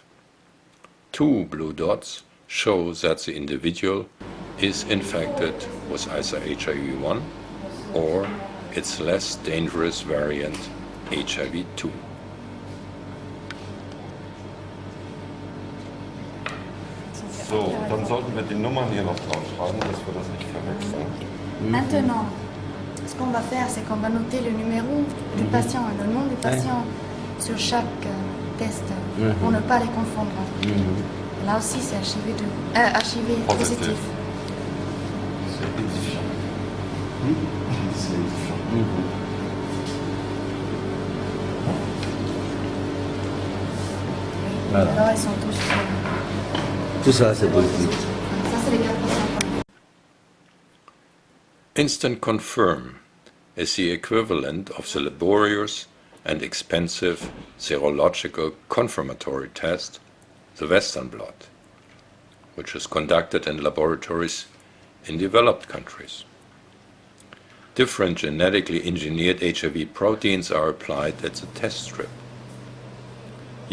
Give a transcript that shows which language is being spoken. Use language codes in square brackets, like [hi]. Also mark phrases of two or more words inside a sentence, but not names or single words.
[en] 2 blue dots show that the individual is infected with either HIV-1 or its less dangerous variant HIV-2. [de] So, dann sollten wir die Nummern hier noch drauf schreiben, dass wir das nicht verwechseln. [fr] Maintenant, ce qu'on va faire, c'est qu'on va noter le numéro du patient et le nom du patient sur chaque test pour ne pas les confondre. Là aussi, c'est archivé positif. C'est édifiant. C'est édifiant. Voilà. Alors, ils sont tous... Tout ça, c'est positif. Ça, c'est les 4 patients. [en] Instant Confirm is the equivalent of the laborious and expensive serological confirmatory test, the Western blot, which is conducted in laboratories in developed countries. Different genetically engineered HIV proteins are applied at the test strip.